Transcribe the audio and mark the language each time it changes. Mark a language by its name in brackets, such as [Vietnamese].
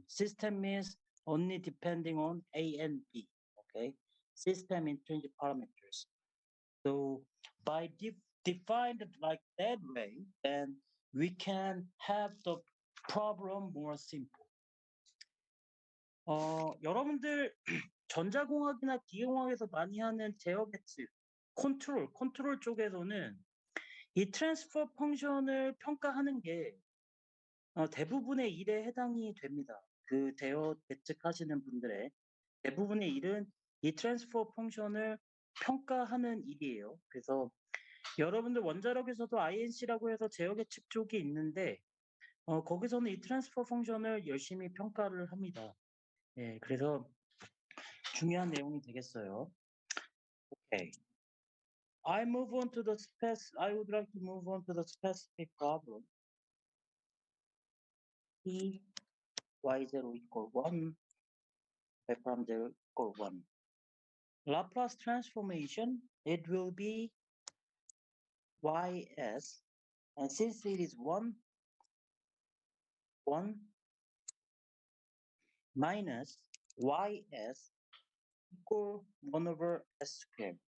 [English] System means only depending on A and B, okay? System intrinsic parameters. So by defined like that way, then we can have the problem more simple. [Korean] 여러분들 전자공학이나 기계공학에서 많이 하는 제어 배치, 컨트롤 쪽에서는 이 트랜스퍼 펑션을 평가하는 게 대부분의 일에 해당이 됩니다. 그 대어 예측하시는 분들의 대부분의 일은 이 트랜스퍼 펑션을 평가하는 일이에요. 그래서 여러분들 원자력에서도 INC라고 해서 제어 예측 쪽이 있는데 거기서는 이 트랜스퍼 펑션을 열심히 평가를 합니다. 예, 그래서 중요한 내용이 되겠어요. [English] Okay. I would like to move on to the specific problem. T y0 equal 1, from 0 equal 1. Laplace transformation, it will be ys, and since it is 1 minus ys equal 1 over s squared.